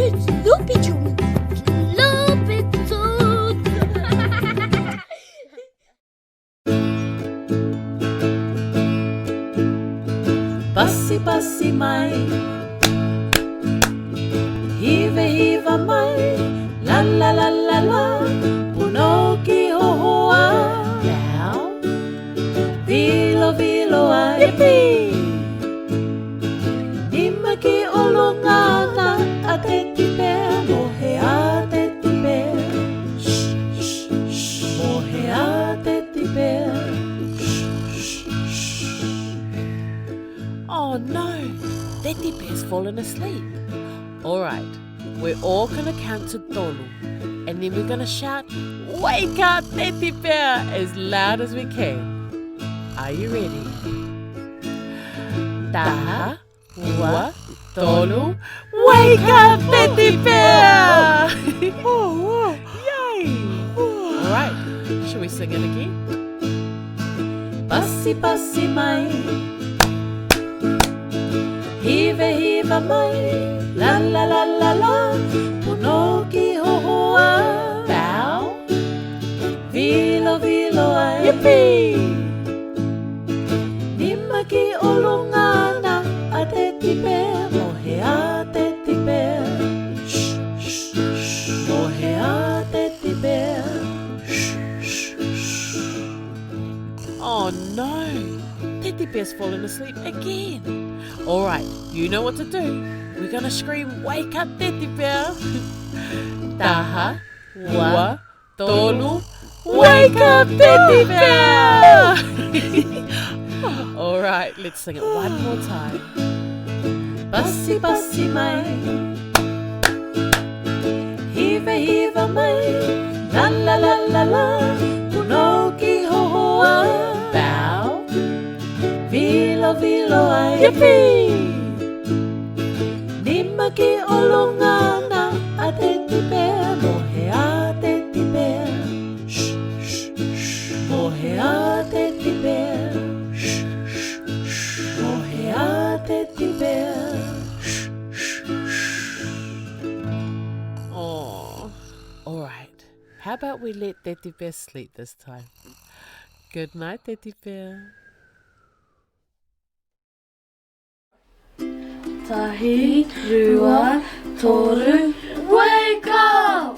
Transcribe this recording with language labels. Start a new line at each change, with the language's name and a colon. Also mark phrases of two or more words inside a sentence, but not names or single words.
English: those Loopy tunes. Loopy tunes.
Tongan: Pasipasi mai, Hivehiva mai, la la la la la, Punou ki hohoa. Now, Vilo Vilo ai, yippee! Nima ki o lunga na a Teti Pea, Mohea Teti Pea. Mohea Teti Pea.
English: Oh no, Teti Pea's fallen asleep. Alright, we're all gonna count to tolu, and then we're gonna shout, "Wake up, Teti Pea!" as loud as we can. Are you ready?
Tongan: Taha, ua, tolu,
English: wake up, Teti Pea! Yay! Alright, shall we sing it again?
Tongan: Pasipasi mai, Hivehiva mai, la la la la la, Punou ki hohoa. Bow, Vilo Vilo ai, yippee! Nima ki o lunga na a Teti Pea, Mohea Teti Pea. Mohea Teti Pea.
English: Oh no, Teti Pea's fallen asleep again. Alright, you know what to do. We're gonna scream, "Wake up,
Tongan: Teti Pea!" Taha, ua, tolu,
English: wake up, Teti Pea! Alright, let's sing it one more time.
Tongan: Pasipasi mai, Hivehiva mai, la la la la la, Punou ki hohoa. Bow, Vilo Vilo ai, yippee! Nima ki o lunga na a Teti Pea, Mohea Teti Pea. Mohea Teti Pea. Mohea Teti Pea.
English: Oh, alright. How about we let Teti Pea sleep this time? Good night, Teti Pea.
Māori: Tahi, rua, toru,
English: wake up!